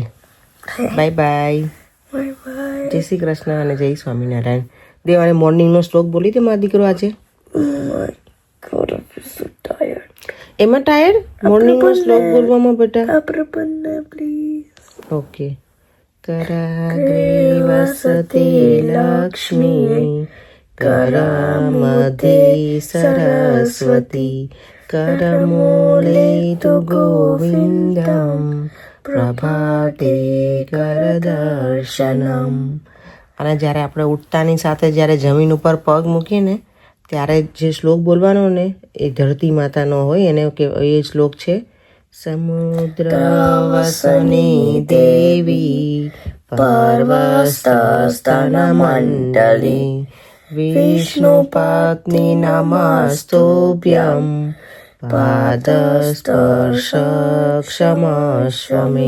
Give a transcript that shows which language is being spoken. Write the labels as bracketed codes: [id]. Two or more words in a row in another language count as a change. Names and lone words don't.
[gu] બાય બાય, જય શ્રી કૃષ્ણ અને જય સ્વામિનારાયણ. દેવાને મોર્નિંગનો શ્લોક બોલી દે મારા દીકરો આજે. એમાં ટાયર્ડ મોર્નિંગનો શ્લોક બોલવામાં બેટા. ઓકે. [sa] कराग्रे वसते लक्ष्मी, करमध्ये सरस्वती, करमूले तु गोविन्दं, प्रभाते करदर्शनम. [gu] અને જ્યારે આપણે ઉઠતાની સાથે જ્યારે જમીન ઉપર પગ મૂકીએ ને ત્યારે જે શ્લોક બોલવાનો ને એ ધરતી માતાનો હોય, એને એ શ્લોક છે [sa] समुद्र वसनी देवी पर्वतस्तनमंडली विष्णु पत्नी नमस्तुभ्यं पादस्पर्श क्षमस्वमे.